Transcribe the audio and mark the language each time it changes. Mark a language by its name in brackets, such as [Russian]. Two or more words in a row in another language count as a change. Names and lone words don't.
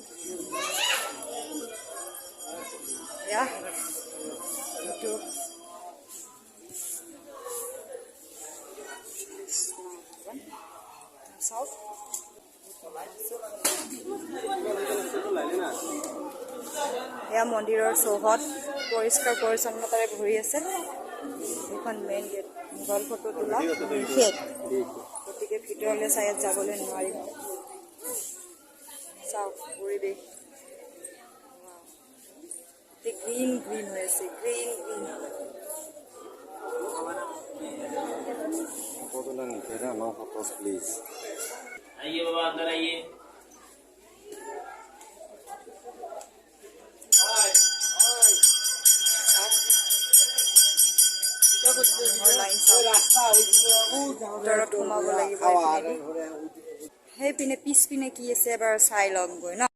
[Assamese] এয়া এইটো চাওক, এয়া মন্দিৰৰ চৌহদ পৰিষ্কাৰ পৰিচ্ছন্নতাৰে ভৰি আছে। এইখন [English] main gate, mobile photo [Assamese] তোলা নিষেধ, গতিকে ভিতৰলৈ চাই যাবলৈ নোৱাৰিম। চাওক পৰিৱেশ, [English] green green [Assamese] হৈ আছে, [English] green green. [Hindi] प्लीज आइए बाबा अंदर आइए। [Assamese] ভিতৰত সোমাব লাগিব। সেইপিনে পিছপিনে কি আছে এবাৰ চাই লওঁগৈ ন।